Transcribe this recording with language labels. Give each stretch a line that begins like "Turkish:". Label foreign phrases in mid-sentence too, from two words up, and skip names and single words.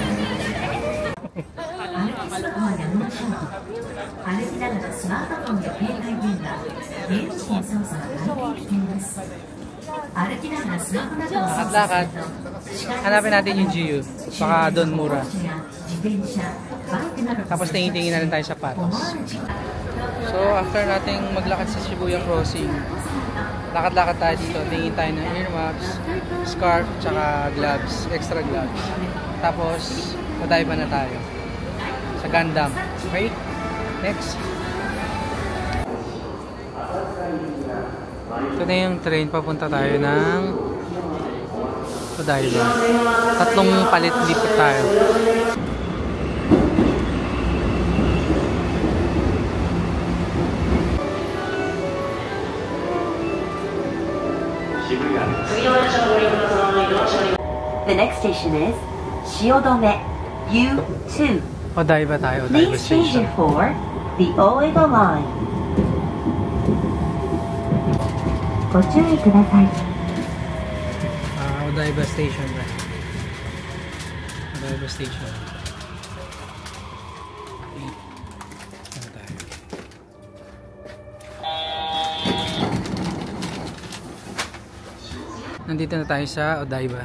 Japanese: 歩きながらスマートフォンや携帯電話、ゲーム機の操作が簡単にできます。歩きながらスマホなどを操作
Filipino: Lakad-lakad.
Japanese: すると、
Filipino: Hanapin natin yung GU. Baka doon mura.
Japanese: 自転車、バイクなど
Filipino: Tapos tingin-tingin na rin tayo sa
Japanese: 思
Filipino: patos.
Japanese: わぬ時間
Filipino: So, after nating maglakad sa Shibuya Crossing, lakad-lakad tayo dito. Tingin tayo ng earmuffs, scarf, tsaka gloves, extra gloves. Tapos, patay pa na tayo sa Gundam. Okay? Next. Ito na yung train. Papunta tayo ng Odaiba. Tatlong palit lipat tayo.
English: The next station is Shiodome U2.
Filipino: Odaiba tayo. Odaiba
English: Please change Station. it for the Oedo Line.
Japanese: ご注意ください。
Filipino: Odaiba Station ba? Odaiba Station. Okay. Saan tayo? Nandito na tayo sa Odaiba.